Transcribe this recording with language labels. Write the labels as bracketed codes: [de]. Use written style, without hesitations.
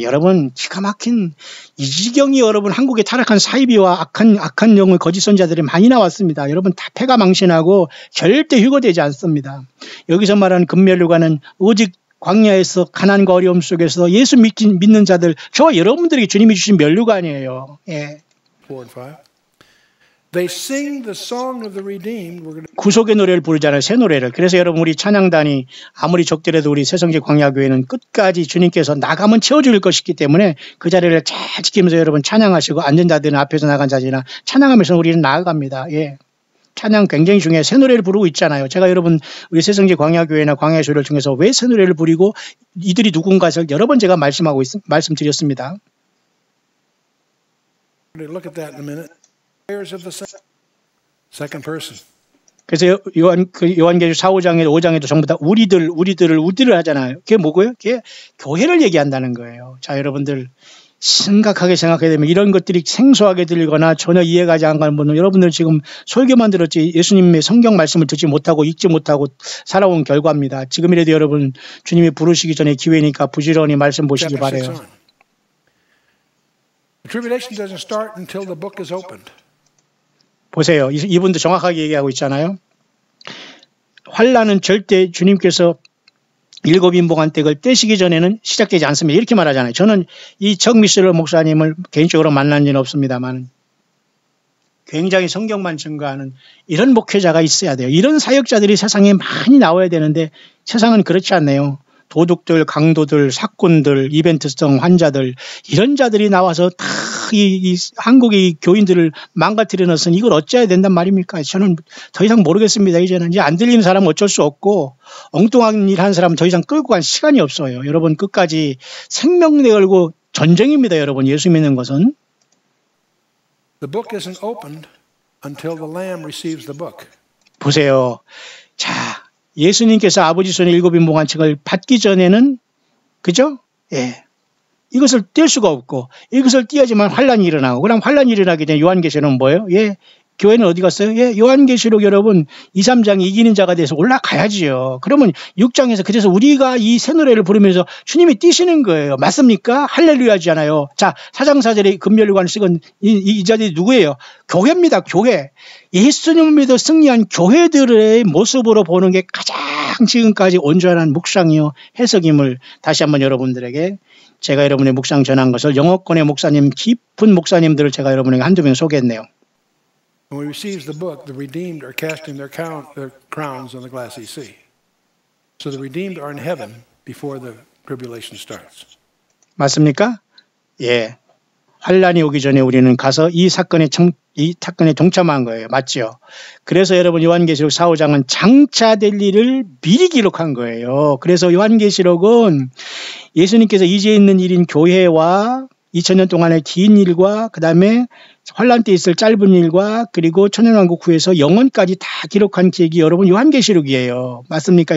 [ko] 여러분 기가 막힌 이 지경이 여러분 한국에 타락한 사이비와 악한 영의 거짓 선자들이 많이 나왔습니다. 여러분 다 패가 망신하고 절대 휴거되지 않습니다. 여기서 말하는 금면류관은 오직 광야에서 가난과 어려움 속에서 예수 믿는 자들, 저와 여러분들에게 주님이 주신 면류관이에요. 예. [en] 4 and 5. They sing the song of the redeemed. [ko] 구속의 노래를 부르잖아요. 새 노래를. 그래서 여러분 우리 찬양단이 아무리 적더라도 우리 새성지 광야교회는 끝까지 주님께서 나가면 채워줄 것이기 때문에 그 자리를 잘 지키면서 여러분 찬양하시고 안전자들은 앞에서 나간 자리나 찬양하면서 우리는 나아갑니다. 예. 찬양 굉장히 중요해요. 새 노래를 부르고 있잖아요. 제가 여러분 우리 새성지 광야교회나 광야의 소리를 통해서 왜 새 노래를 부리고 이들이 누군가를 여러 번 제가 말씀드렸습니다. [en] Look at that in a minute. Prayers of the second person. [ko] 그래서 요한계시록 4, 5장에도 전부 다 우리들을 하잖아요. 그게 뭐고요? 그게 교회를 얘기한다는 거예요. 자, 여러분들 심각하게 생각해야 되면 이런 것들이 생소하게 들리거나 전혀 이해가지 안 가는 분은 여러분들 지금 설교만 들었지 예수님의 성경 말씀을 듣지 못하고 읽지 못하고 살아온 결과입니다. 지금이라도 여러분 주님이 부르시기 전에 기회니까 부지런히 말씀 보시기 바라요. [en] The tribulation doesn't start until the book is opened. [ko] 보세요. 이분도 정확하게 얘기하고 있잖아요. 환란은 절대 주님께서 일곱 인봉한 댁을 떼시기 전에는 시작되지 않습니다. 이렇게 말하잖아요. 저는 이 정미스러 목사님을 개인적으로 만난 적은 없습니다만 굉장히 성경만 증거하는 이런 목회자가 있어야 돼요. 이런 사역자들이 세상에 많이 나와야 되는데 세상은 그렇지 않네요. 도둑들, 강도들, 사꾼들, 이벤트성 환자들 이런 자들이 나와서 다 이 한국의 교인들을 망가뜨려 놓으니 이걸 어찌해야 된단 말입니까? 저는 더 이상 모르겠습니다. 이제는 이제 안 들리는 사람은 어쩔 수 없고 엉뚱한 일 하는 사람은 더 이상 끌고 갈 시간이 없어요. 여러분 끝까지 생명 내걸고 전쟁입니다. 여러분 예수 믿는 것은. [en] The book isn't opened until the Lamb receives the book. [ko] 보세요. 자, 예수님께서 아버지 손에 일곱 인봉한 책을 받기 전에는 그죠? 예. 이것을 뗄 수가 없고 이것을 띄어야지만 환란이 일어나고 그럼 환란이 일어나기 전에 요한계시록은 뭐예요? 예. 교회는 어디 갔어요? 예. 요한계시록 여러분 2, 3장이 이기는 자가 돼서 올라가야지요. 그러면 6장에서 그래서 우리가 이 새 노래를 부르면서 주님이 뛰시는 거예요. 맞습니까? 할렐루야잖아요. 자, 4장 4절에 금면류관을 쓰건 이 자들이 누구예요? 교회입니다. 교회. 예수님을 믿어 승리한 교회들의 모습으로 보는 게 가장 지금까지 온전한 묵상이요 해석임을 다시 한번 여러분들에게 제가 여러분의 묵상 전한 것을 영어권의 목사님 깊은 목사님들을 제가 여러분에게 한두 명 소개했네요. [en] When we receive the book, the redeemed are casting their crowns on the glassy sea. So the redeemed are in heaven before the tribulation starts. [ko] 맞습니까? 예. 환란이 오기 전에 우리는 가서 이 사건에 동참한 거예요. 맞죠? 그래서 여러분 요한계시록 4, 5장은 장차될 일을 미리 기록한 거예요. 그래서 요한계시록은 예수님께서 이제 있는 일인 교회와 2000년 동안의 긴 일과 그 다음에 환란 때 있을 짧은 일과 그리고 천년왕국 후에서 영원까지 다 기록한 기획이 여러분 요한계시록이에요. 맞습니까?